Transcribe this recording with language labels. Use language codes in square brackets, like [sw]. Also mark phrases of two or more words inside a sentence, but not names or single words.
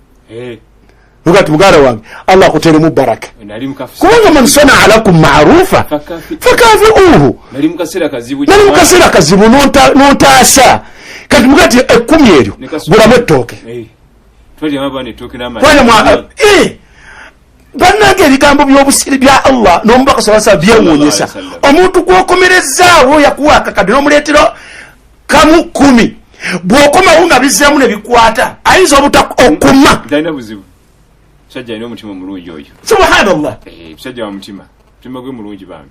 [lg] Nugati muganda wange Allah akuteremu baraka, kubanga [ar] من صنع لكم معروفا فكافئوه. [lg] Nali mu kaseera kazibu n'ontaasa, kati mugati ekkumi eryo gulamu ettooke. Bannange ebigambo by'obusiri bya Allah n'omubaka [ar] صلى الله عليه وسلم [lg] byewuunyisa. Omuntu gw'okomerezaawo yakuwa akakadde n'omuleetera kamu 10, bw'okomawo nga bizzeemu ne bikwata ayinza okuma. Sajja ino mutima mulungi oyo. Subhanallah. Sajja wa mutima gwe mulungi bambi.